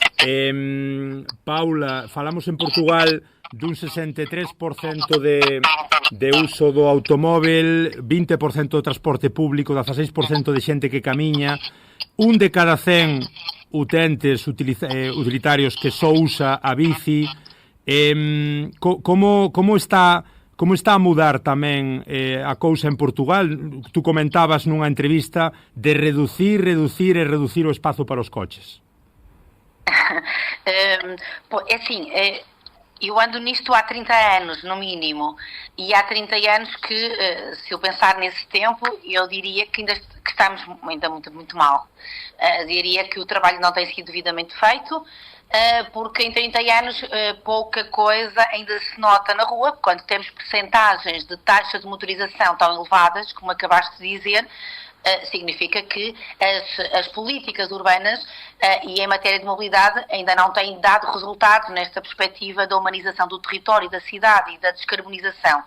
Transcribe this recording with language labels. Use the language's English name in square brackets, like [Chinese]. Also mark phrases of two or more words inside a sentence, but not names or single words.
[Galician] Paula, falamos en Portugal dun 63% de uso do automóvel, 20% do transporte público, 16% de xente que camiña, un de cada 100 utentes utilitarios que só usa a bici. Como está a mudar tamén a cousa en Portugal? Tú comentabas nunha entrevista de reducir o espazo para os coches. [Portuguese] É assim, eu ando nisto há 30 anos, no mínimo, e há 30 anos que, se eu pensar nesse tempo, eu diria que ainda estamos ainda muito mal. Diria que o trabalho não tem sido devidamente feito, porque em 30 anos pouca coisa ainda se nota na rua, quando temos percentagens de taxa de motorização tão elevadas, como acabaste de dizer, significa que as políticas urbanas e em matéria de mobilidade ainda não têm dado resultados nesta perspectiva da humanização do território, da cidade e da descarbonização.